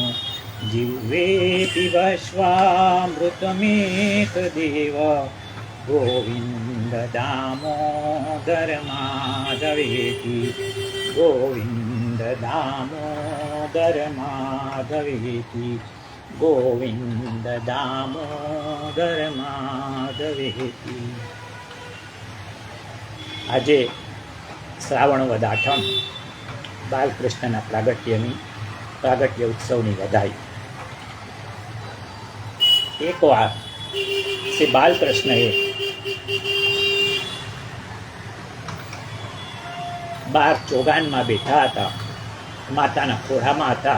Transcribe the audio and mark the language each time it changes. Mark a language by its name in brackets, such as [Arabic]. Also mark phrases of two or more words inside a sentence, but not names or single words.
[Sanskrit] जिह्वे पिबश्वामृतमेतदेव गोविन्द दामोदर माधवेति। गोविन्द दामोदर माधवेति। गोविन्द दामोदर माधवेति। [Gujarati] આજે શ્રાવણ વદ આઠમ બાલકૃષ્ણના પ્રાગટ્ય ઉત્સવની વધાઈ. એકવાર શ્રી બાલકૃષ્ણએ બાર ચોગાનમાં બેઠા હતા, માતાના ખોળામાં હતા.